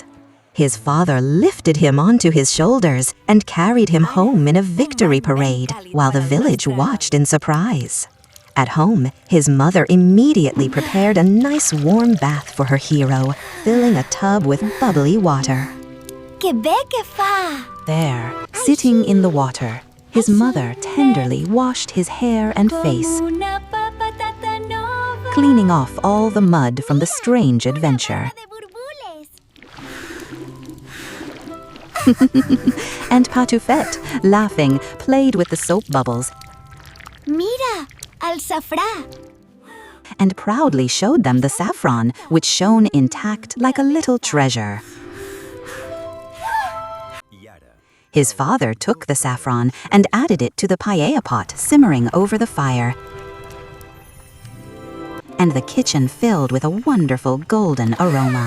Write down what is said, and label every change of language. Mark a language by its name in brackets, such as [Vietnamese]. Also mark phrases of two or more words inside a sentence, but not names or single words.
[English] His father lifted him onto his shoulders and carried him home in a victory parade, while the village watched in surprise. At home, his mother immediately prepared a nice warm bath for her hero, filling a tub with bubbly water. [Catalan] Que bé que fa! [English] There, sitting in the water, his mother tenderly washed his hair and face, cleaning off all the mud from the strange adventure. And Patufet, laughing, played with the soap bubbles [Catalan] Mira, el safrà! [English] and proudly showed them the saffron, which shone intact like a little treasure. His father took the saffron and added it to the paella pot simmering over the fire, and the kitchen filled with a wonderful golden aroma.